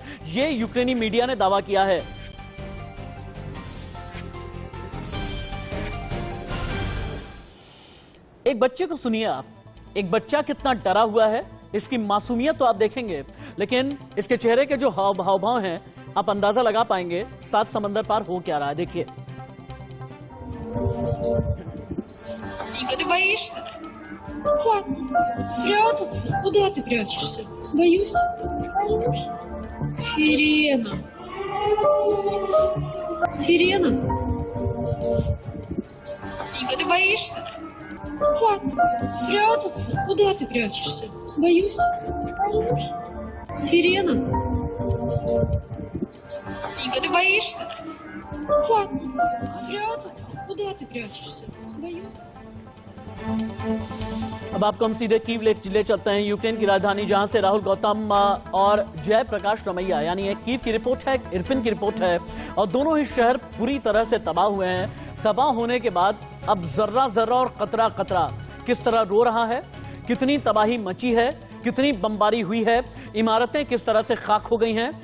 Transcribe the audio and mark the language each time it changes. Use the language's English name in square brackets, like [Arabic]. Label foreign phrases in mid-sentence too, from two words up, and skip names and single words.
[Hindi] ये यूक्रेनी मीडिया ने दावा किया है। एक बच्चे को सुनिए आप, एक बच्चा कितना डरा हुआ है। इसकी मासूमियत तो आप देखेंगे, लेकिन इसके चेहरे के जो हाव भाव हैं आप अंदाजा लगा पाएंगे 7 समंदर पार हो क्या रहा है। देखिए। [Russian] Ника, ты боишься? Прятаться? Куда ты прячешься? Боюсь. Сирена. Сирена? Ника, ты боишься? Прятаться? Куда ты прячешься? Боюсь. Сирена? Ника, ты боишься? Прятаться? Куда ты прячешься? Боюсь. [Hindi] अब आपको हम सीधे कीव ले चलते हैं, यूक्रेन की राजधानी, जहां से राहुल गौतम और जयप्रकाश रमैया, यानी एक कीव की रिपोर्ट है, एक इरपिन की रिपोर्ट है, और दोनों ही शहर पूरी तरह से तबाह हुए हैं। तबाह होने के बाद अब जर्रा जर्रा और कतरा कतरा किस तरह रो रहा है, कितनी तबाही मची है, कितनी बमबारी हुई है, इमारतें किस तरह से खाक हो गई हैं।